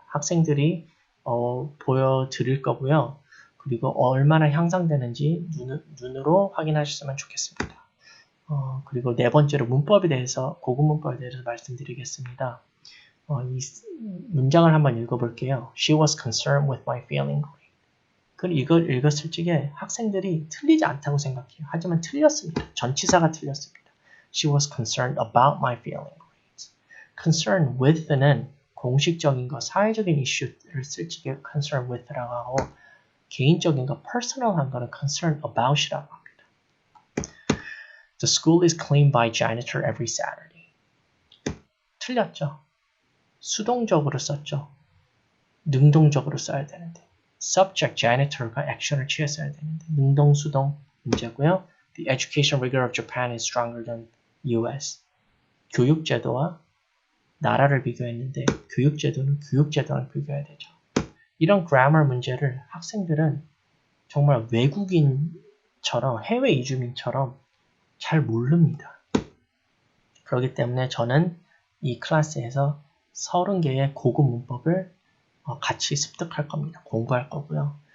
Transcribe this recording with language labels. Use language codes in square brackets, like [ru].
[ko] 학생들이 보여드릴 거고요. 그리고 얼마나 향상되는지 눈으로 확인하셨으면 좋겠습니다. 그리고 네 번째로 문법에 대해서 고급 문법에 대해서 말씀드리겠습니다. 이 문장을 한번 읽어볼게요. [en] She was concerned with my failing grade. [ko] 그리고 이걸 읽었을 적에 학생들이 틀리지 않다고 생각해요. 하지만 틀렸습니다. 전치사가 틀렸습니다. [en] She was concerned about my failing grades. [ko] concerned with는 공식적인 거, 사회적인 이슈를 쓸 적에 concerned with라고 하고 개인적인 거, personal한 거는 concerned about이라고 합니다. [en] The school is cleaned by janitor every Saturday. [ko] 틀렸죠. 수동적으로 썼죠. 능동적으로 써야 되는데. subject janitor가 액션을 취했어야 되는데 능동, 수동 문제고요. [en] The education rigor of Japan is stronger than US. [ko] 교육제도와 나라를 비교했는데 교육제도는 교육제도랑 비교해야 되죠. 이런 grammar 문제를 학생들은 정말 외국인처럼 해외 이주민처럼 잘 모릅니다. 그렇기 때문에 저는 이 클래스에서 30개의 고급 문법을 같이 습득할 겁니다. 공부할 거고요.